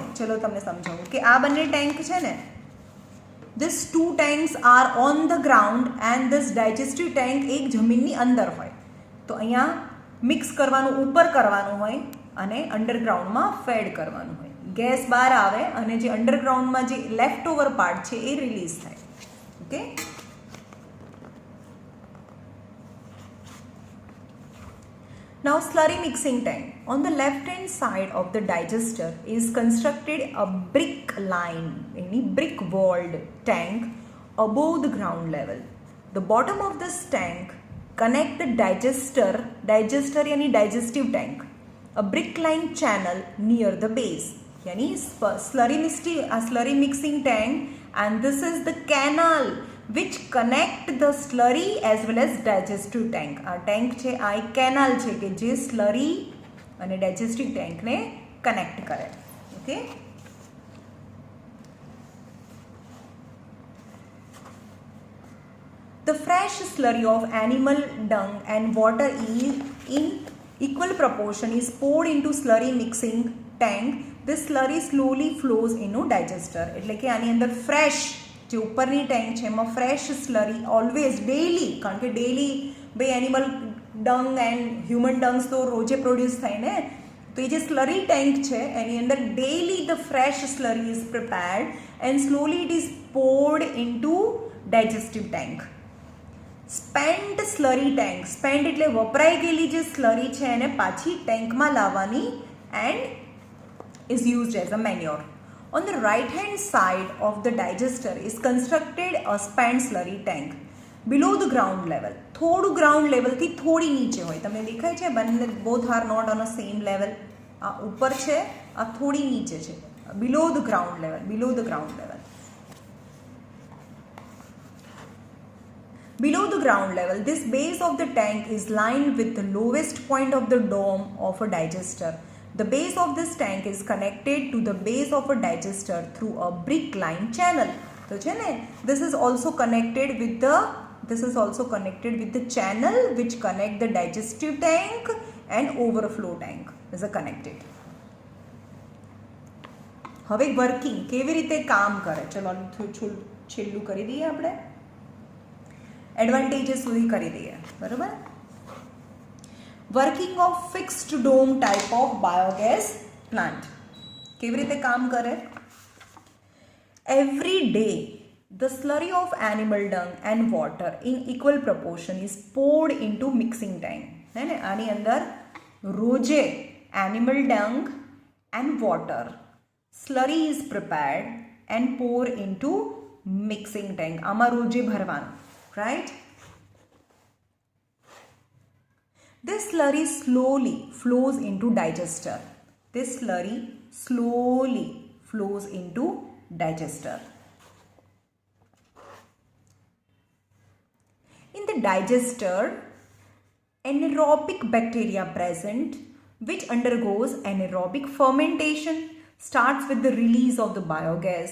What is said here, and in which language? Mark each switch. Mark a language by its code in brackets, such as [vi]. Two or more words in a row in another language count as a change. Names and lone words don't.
[gu] ચલો તમને સમજાવું કે આ બંને ટેન્ક છે ને, [en] this two tanks are on the ground and this digestive tank [gu] એક જમીનની અંદર હોય. તો અહીંયા મિક્સ કરવાનું, ઉપર કરવાનું હોય અને અંડરગ્રાઉન્ડમાં ફેડ કરવાનું હોય. ગેસ બહાર આવે અને જે અંડરગ્રાઉન્ડમાં જે [en] left over part [gu] છે એ રિલીઝ થાય. ઓકે. [en] Now slurry mixing tank. On the left hand side of the digester is constructed a brick line, any brick walled tank above the ground level. The bottom of this tank connect the digester yani digestive tank, a brick line channel near the base. यानी slurry mixing tank, and this is the canal which connect the slurry as well as digestive tank. [gu] આ ટેન્ક છે, આ એક કેનાલ છે કે જે સ્લરી અને ડાયજેસ્ટિવ ટેન્કને કનેક્ટ કરે. ઓકે, [en] the fresh slurry of animal dung and water is in equal proportion is poured into slurry mixing tank. This slurry slowly flows into digester. [gu] એટલે કે આની અંદર ફ્રેશ જે ઉપરની ટેન્ક છે એમાં [en] fresh slurry always daily, [gu] કારણ કે ડેલી ભાઈ [en] animal dung and human dungs [gu] તો રોજે પ્રોડ્યુસ થાય ને, તો એ જે સ્લરી ટેન્ક છે એની અંદર [en] daily the fresh slurry is prepared and slowly it is poured into digestive tank. spent slurry tank, [gu] સ્પેન્ટ એટલે વપરાઈ ગયેલી જે સ્લરી છે એને પાછી ટેન્કમાં લાવવાની [en] and is used as a manure. On the right hand side of the digester is constructed a spent slurry tank below the ground level. [gu] થોડું ગ્રાઉન્ડ લેવલથી થોડી નીચે હોય, તમને દેખાય છે બંને, [en] both are not on a same level. [gu] આ ઉપર છે, આ થોડી નીચે છે, [en] below the ground level, below the ground level. Below the ground level, this base of the tank is lined with the lowest point of the dome of a digester. The base of this tank is connected to the base of a digester through a brick line channel. So this is also connected with the channel which connect the digestive tank and overflow tank is connected. [gu] હવે વર્કિંગ કેવી રીતે કામ કરે, ચલો છેલ્લું કરી દઈએ, આપણે એડવાન્ટેજીસ સુધી કરી દઈએ. બરાબર, [en] working of fixed dome type of biogas plant [gu] કેવી રીતે કામ કરે. [en] Every day the slurry of animal dung and water in equal proportion is poured into mixing tank. [gu] હે ને, આની અંદર રોજે [en] animal dung and water slurry is prepared and pour into mixing tank. [gu] આમાં રોજે ભરવાનું, રાઈટ. [en] This slurry slowly flows into digester. This slurry slowly flows into digester. In the digester, anaerobic bacteria present which undergoes anaerobic fermentation starts with the release of the biogas.